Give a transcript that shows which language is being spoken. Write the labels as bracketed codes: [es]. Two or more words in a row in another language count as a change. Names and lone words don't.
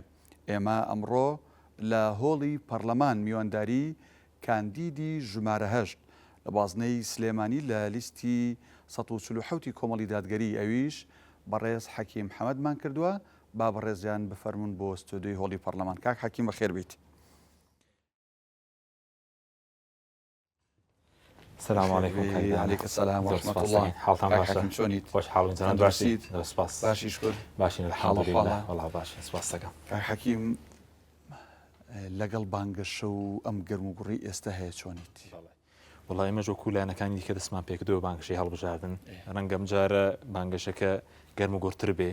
[ckb] ئێمە ئەمڕۆ لە هۆڵی پەرلەمان میوانداری کاندیدی ژمارە هەشت لە بازنەی سلێمانی لە لیستی ١٤٧ کۆمەڵی دادگەری ئەویش بەڕێز حەکیم حەمەدمان کردووە. با بەڕێزیان بفەرمون بۆ ستودیۆی هۆڵی پەرلەمان. کاک حەکیم بەخێر بیت. [ar] السلام عليكم. عليك السلام ورحمة الله. [ckb] حالتان باشە؟ چۆنیت؟ خۆش حاڵین باشیت؟ سپاس. باشی شکر. باشین [ar] الحەمد لله. [ckb] والله باش سپاس دەکەم. کاک حەکیم لەگەڵ بانگەشە و ئەم گەرم و گوڕی ئێستا هەیە چۆنیت؟ وڵای ئێمە ژۆکو لایەنەکانی دیکە دەستمان پێکردەوە بانگشەی هەڵبژاردن. ڕەنگەم جارە بانگەشەکە گەرم و گۆرتر بێ.